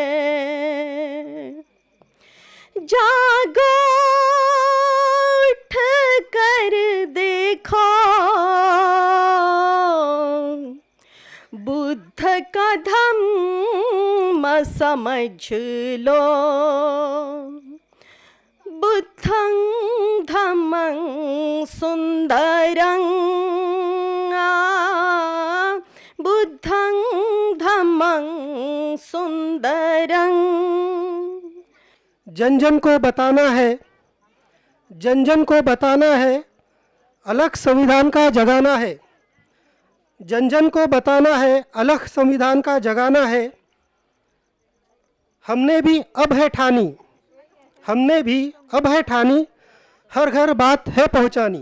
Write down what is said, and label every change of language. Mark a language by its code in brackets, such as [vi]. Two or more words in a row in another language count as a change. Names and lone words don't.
[hi] जागो उठ कर देखो, बुद्ध का धम्म समझ लो, [pi] बुद्धं धम्मं सुंदरं, बुद्धं धम्मं सुंदरं। [hi] जन जन को बताना है, जन जन को बताना है, अलग संविधान का जगाना है। जन जन को बताना है, अलग संविधान का जगाना है। हमने भी अब है ठानी, हमने भी अब है ठानी, हर घर बात है पहुंचानी।